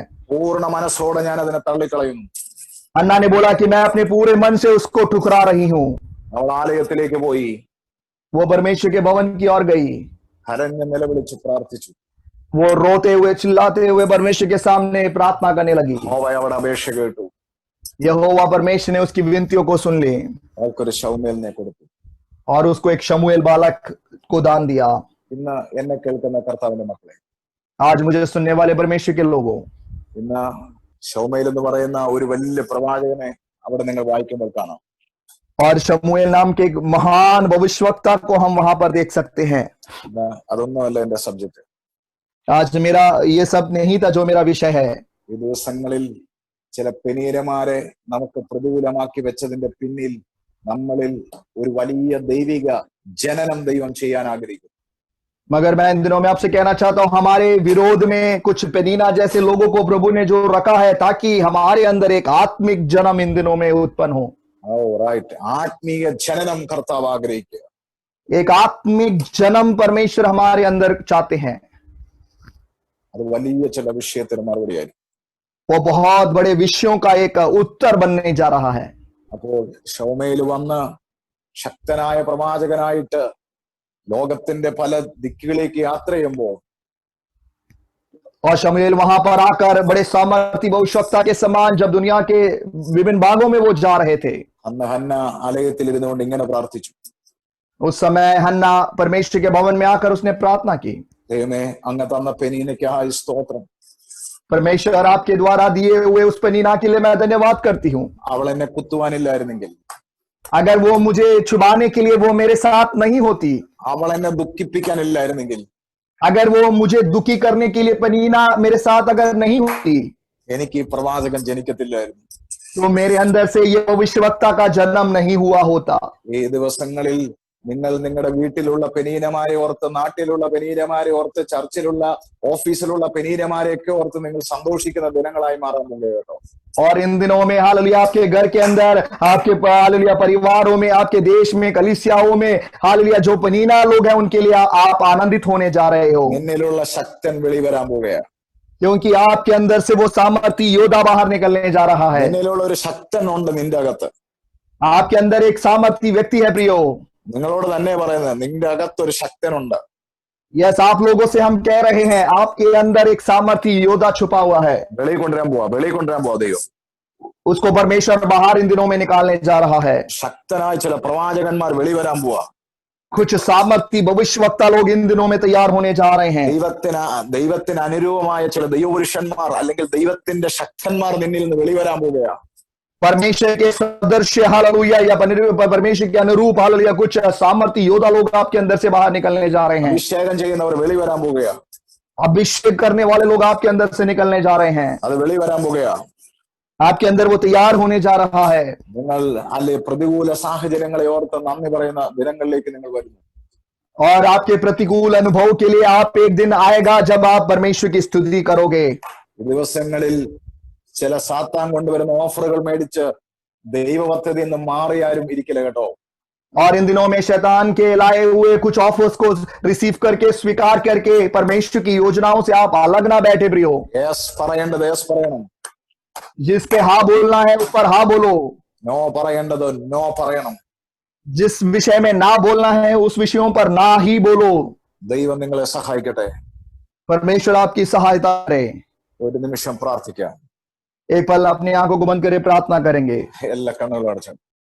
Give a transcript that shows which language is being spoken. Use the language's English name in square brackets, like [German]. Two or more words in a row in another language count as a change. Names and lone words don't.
[Malayalam] പൂർണ്ണ മനസ്സോടെ ഞാൻ അതിനെ തള്ളിക്കളയുന്നു. [Hindi] अन्ना ने बोला कि मैं अपने पूरे मन से उसको ठुकरा रही हूं। [Malayalam] അവൾ ആലയത്തിലേക്ക് പോയി, [Hindi] वो परमेश्वर के भवन की ओर गई, [Malayalam] കരഞ്ഞ് നിലവിളിച്ച് പ്രാർത്ഥിച്ചു. [Hindi] वो रोते हुए चिल्लाते हुए परमेश्वर के सामने प्रार्थना करने लगी। [Malayalam] യഹോവ അവളുടെ അപേക്ഷ കേട്ടു. [Hindi] यहोवा परमेश्वर ने उसकी विनतियों को सुन ली [Malayalam] അവൾക്കൊരു ശൗമേലിനെ കൊടുത്തു. [Hindi] और उसको एक शमूएल बालक को दान दिया। [Malayalam] ഇന്ന് എന്നെ കേൾക്കുന്ന കർത്താവിന്റെ മക്കളെ, [Hindi] आज मुझे सुनने वाले परमेश्वर के लोगों, [Malayalam] ഇന്ന് ശൗമേൽ എന്ന് പറയുന്ന ഒരു വലിയ പ്രവാചകനെ അവിടെ നിങ്ങൾ വായിക്കുമ്പോൾ കാണാം. [Hindi] और शमूएल नाम के एक महान भविष्यवक्ता को हम वहां पर देख सकते हैं. [Malayalam] ഇന്ന് അതൊന്നുമല്ല എന്റെ സബ്ജക്ട്. [Hindi] आज मेरा ये सब नहीं था जो मेरा विषय है. [Malayalam] ഈ ദിവസങ്ങളിൽ ചില പെനീരമാരെ നമുക്ക് പ്രതികൂലമാക്കി വെച്ചതിന്റെ പിന്നിൽ നമ്മളിൽ ഒരു വലിയ ദൈവിക ജനനം ദൈവം ചെയ്യാൻ ആഗ്രഹിക്കുന്നു. [Hindi] मगर मैं इन दिनों में आपसे कहना चाहता हूं, हमारे विरोध में कुछ पेनीना जैसे लोगों को प्रभु ने जो रखा है ताकि हमारे अंदर एक आत्मिक जन्म इन दिनों में उत्पन्न हो. [Malayalam] റൈറ്റ്, ആത്മീയ ജനനം കർത്താവ് ആഗ്രഹിക്കുക. [Hindi] एक आत्मिक जन्म परमेश्वर हमारे अंदर चाहते हैं. [Malayalam] അത് വലിയ ചില വിഷയത്തിന് മറുപടിയായിരിക്കും. [Hindi] वो बहुत बड़े विषयों का एक उत्तर बनने जा रहा है. [Malayalam] അപ്പോൾ ശൗമേൽ വന്ന് ശക്തനായ പ്രവാചകനായിട്ട് ലോകത്തിന്റെ പല ദിക്കുകളിലേക്ക് യാത്ര ചെയ്യുമ്പോൾ [Hindi] और शमूएल वहां पर आकर बड़े सामर्थी भविष्यवक्ता के समान जब दुनिया के विभिन्न भागों में वो जा रहे थे, [Malayalam] അന്ന് ഹന്ന ആലയത്തിൽ ഇരുന്നുകൊണ്ട് ഇങ്ങനെ പ്രാർത്ഥിച്ചു. [Hindi] उस समय हन्ना परमेश्वर के भवन में आकर उसने प्रार्थना की, [Malayalam] ദൈവമേ, അങ്ങ് തന്ന പെനീനയ്ക്കായി സ്തോത്രം. [Hindi] परमेश्वर आपके द्वारा दिए हुए उस पेनीना के लिए मैं धन्यवाद करती हूँ. [Malayalam] അവൾ എന്നെ കുത്തുവാനില്ലായിരുന്നെങ്കിൽ, [Hindi] अगर वो मुझे छुपाने के लिए वो मेरे साथ नहीं होती, [Malayalam] അവൾ എന്നെ ദുഃഖിപ്പിക്കാനില്ലായിരുന്നെങ്കിൽ, [Hindi] अगर वो मुझे दुखी करने के लिए पेनीना मेरे साथ अगर नहीं होती, [Malayalam] എനിക്ക് ഈ പ്രവാചകൻ ജനിക്കത്തില്ലായിരുന്നു. [Hindi] तो मेरे अंदर से ये भविष्यवक्ता का जन्म नहीं हुआ होता. [Malayalam] ഈ ദിവസങ്ങളിൽ നിങ്ങൾ നിങ്ങളുടെ വീട്ടിലുള്ള പെനീനമാരെ ഓർത്ത്, നാട്ടിലുള്ള പെനീനമാരെ ഓർത്ത്, ചർച്ചിലുള്ള ഓഫീസിലുള്ള പെനീനമാരെയൊക്കെ ഓർത്ത് നിങ്ങൾ സന്തോഷിക്കുന്ന ദിനങ്ങളായി മാറാൻ പോകുക കേട്ടോ. [Hindi] और इन दिनों में हालेलुया आपके घर के अंदर, आपके हालेलुया परिवारों में, आपके देश में, कलीसियाओं में हालेलुया जो पनीना लोग हैं उनके लिए आप आनंदित होने जा रहे हो, [Malayalam] നിന്നിലുള്ള ശക്തൻ വെളിവരാൻ പോവുകയാണ്. [Hindi] क्योंकि आपके अंदर से वो सामर्थी योद्धा बाहर निकलने जा रहा है. [Malayalam] നിന്നിലുള്ള ഒരു ശക്തൻ ഉണ്ട് നിന്റെ അകത്ത്. [Hindi] आपके अंदर एक सामर्थी व्यक्ति है प्रियो. [Malayalam] നിങ്ങളോട് തന്നെ പറയുന്നത്, നിന്റെ അകത്ത് ഒരു ശക്തനുണ്ട്. [Hindi] यस, आप लोगों से हम कह रहे हैं आपके अंदर एक सामर्थी योद्धा छुपा हुआ है. [Malayalam] വെളിയിൽ കൊണ്ടുവരാൻ പോവാ ദൈവം. [Hindi] उसको परमेश्वर बाहर इन दिनों में निकालने जा रहा है. [Malayalam] ശക്തനായ ചില പ്രവാചകന്മാർ വെളിവരാൻ പോവാ. [Hindi] कुछ सामर्थी भविष्यवक्ता लोग इन दिनों में तैयार होने जा रहे हैं. [Malayalam] ദൈവത്തിന് അനുരൂപമായ ചില ദൈവപുരുഷന്മാർ അല്ലെങ്കിൽ ദൈവത്തിന്റെ ശക്തന്മാർ നിന്നിൽ നിന്ന് വെളിവരാൻ പോവുകയാ. [Hindi] परमेश्वर के सदृश्य हालेलुया या परमेश्वर के अनुरूप हालेलुया कुछ सामर्थी योद्धा लोग आपके अंदर से बाहर निकलने जा रहे हैं. [Malayalam] അഭിഷേകം ചെയ്യുന്നവർ വെളിവരാൻ പോവുകയാ. [Hindi] अभिषेक करने वाले लोग आपके अंदर से निकलने जा रहे हैं. [Malayalam] അത് വെളിവരാൻ പോവുകയാ. [Hindi] आपके अंदर वो तैयार होने जा रहा है. [Malayalam] നിങ്ങൾ അല്ലെ പ്രതികൂല സാഹചര്യങ്ങളെ ഓർത്ത് നന്ദി പറയുന്ന ദിനങ്ങളിലേക്ക് നിങ്ങൾ വരുന്നു. [Hindi] और आपके प्रतिकूल अनुभव के लिए आप एक दिन आएगा जब आप परमेश्वर की स्तुति करोगे. [Malayalam] ഈ ദിവസങ്ങളിൽ ചില സാത്താൻ കൊണ്ടുവരുന്ന ഓഫറുകൾ മേടിച്ച് ദൈവപദ്ധതിയിൽ നിന്ന് മാറിയാരും ഇരിക്കില്ല കേട്ടോ. [Hindi] और इन दिनों में शैतान के लाए हुए कुछ ऑफर्स को रिसीव करके स्वीकार करके परमेश्वर की योजनाओं से आप अलग ना बैठे प्रियो. [Malayalam] യെസ് പറയേണ്ടത് യെസ് പറയണം. [Hindi] जिस पे हाँ बोलना है उस पर हाँ बोलो. [Malayalam] നോ പറയേണ്ടത് നോ പറയണം. [Hindi] जिस विषय में ना बोलना है उस विषयों पर ना ही बोलो. [Malayalam] ദൈവം നിങ്ങളെ സഹായിക്കട്ടെ. [Hindi] परमेश्वर आपकी सहायता करे. [Malayalam] ഒരു നിമിഷം പ്രാർത്ഥിക്കാം. [Hindi] एक पल अपनी आंखों को बंद करे प्रार्थना करेंगे. [Malayalam] എല്ലാ കണ്ണുകളും അടച്ചു.